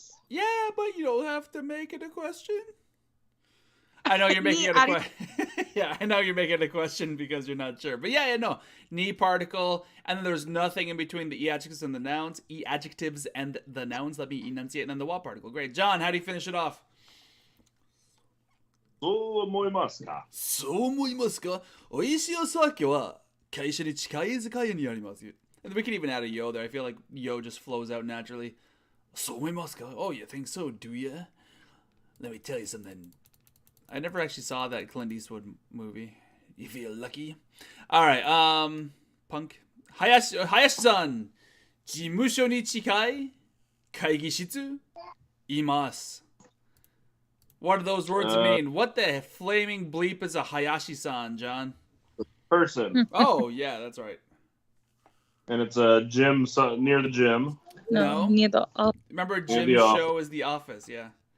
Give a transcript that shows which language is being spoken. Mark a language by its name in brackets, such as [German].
[English] Yeah, but you don't have to make it a question. I know you're making it a question. Yeah, I know you're making it a question because you're not sure. But no. Ni particle, and then there's nothing in between the e adjectives and the nouns. E adjectives and the nouns. Let me enunciate, and then the wa particle. Great. John, how do you finish it off? [Japanese] そう思いますか? そう思いますか? 美味しいお酒は会社に近い居酒屋にありますよ. [English] And we could even add a yo there. I feel like yo just flows out naturally. [Japanese] そう思いますか? [English] Oh, you think so, do ya? Let me tell you something. I never actually saw that Clint Eastwood movie. You feel lucky? Alright, Punk. [Japanese] Hayashi-san, 事務所に近い会議室います. [English] What do those words mean? What the flaming bleep is a Hayashi-san, John? Person. Oh, yeah, that's right. And it's a gym near the gym. No, near the office. Remember, Jim's show is The Office, yeah.